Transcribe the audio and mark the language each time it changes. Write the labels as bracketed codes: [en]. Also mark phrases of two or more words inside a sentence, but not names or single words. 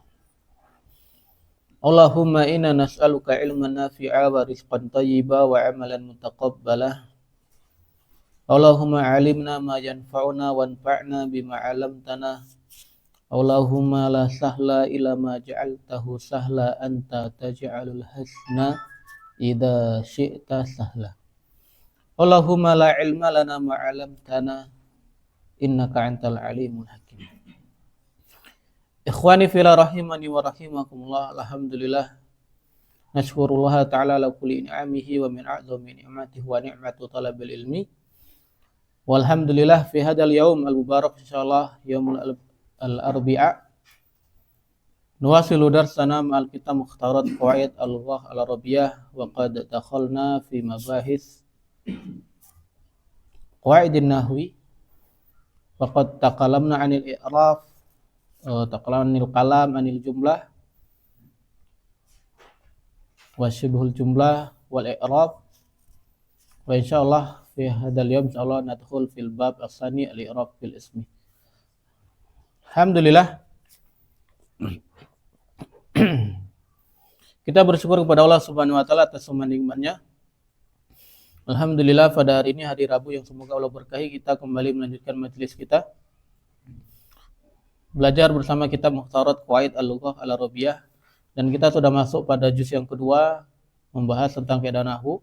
[ar] اللهم إنا نسألك علما نافعا ورزقا طيبا وعملا متقبلا. اللهم علمنا ما ينفعنا وانفعنا بما علمتنا. اللهم لا سهل إلا ما جعلته سهلا أنت تجعل الحزن إذا شئت سهلا. اللهم لا علم لنا ما علمتنا إنك أنت العليم الحكيم. إخواني في الله رحمني ورحمكم الله. الحمد لله نشكر الله تعالى على كل نعمه ومن أعظم نعمته ونعمة طلب العلم. والحمد لله في هذا اليوم المبارك إن شاء الله يوم الأربعاء نواصل درسنا مع الكتاب مختارات قواعد اللغة العربية وقد دخلنا في مباحث قواعد النحو وقد تكلمنا عن التعريف تكلمنا عن الكلام عن الجملة وشبه الجملة والإعراب وإن شاء الله في هذا اليوم إن شاء الله ندخل في الباب الثاني الإعراب بالاسم. [id] Alhamdulillah kita bersyukur kepada Allah [ar] سبحانه وتعالى [id] atas semua nikmat-Nya. Alhamdulillah pada hari ini hari Rabu yang semoga Allah berkahi, kita kembali melanjutkan majelis kita belajar bersama kitab Mukhtarat Qawaid Al-Lughah Al-Arabiyyah, dan kita sudah masuk pada juz yang kedua membahas tentang kaidah nahwu.